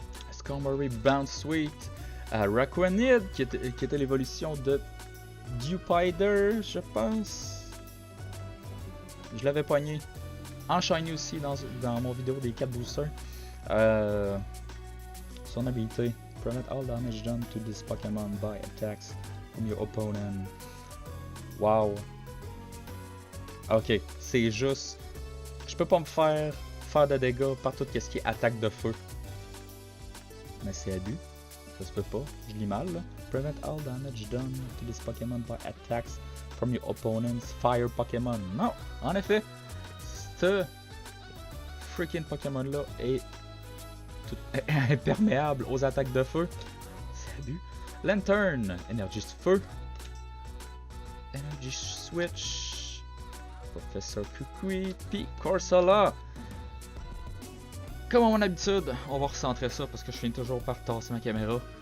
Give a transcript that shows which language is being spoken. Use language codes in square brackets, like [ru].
[fr] Skarmory, Bounce Sweet, Raquanid, qui était l'évolution de Dewpider, je pense. Je l'avais pogné en shiny aussi dans mon vidéo des 4 boosters. Son habilité: [en] prevent all damage done to this Pokémon by attacks from your opponent. [fr] Wow. Ok, c'est juste. Je peux pas me faire de dégâts par tout ce qui est attaque de feu. Mais c'est abus. Ça se peut pas. Je lis mal là. [en] Prevent all damage done to this Pokémon by attacks from your opponent's fire Pokémon. [fr] Non, en effet, ce freaking Pokémon là est tout imperméable aux attaques de feu. C'est abus. Lantern, énergie feu. Energy Switch. Professeur Kukui, puis Corsola. Comme à mon habitude, on va recentrer ça parce que je finis toujours par tasser ma caméra.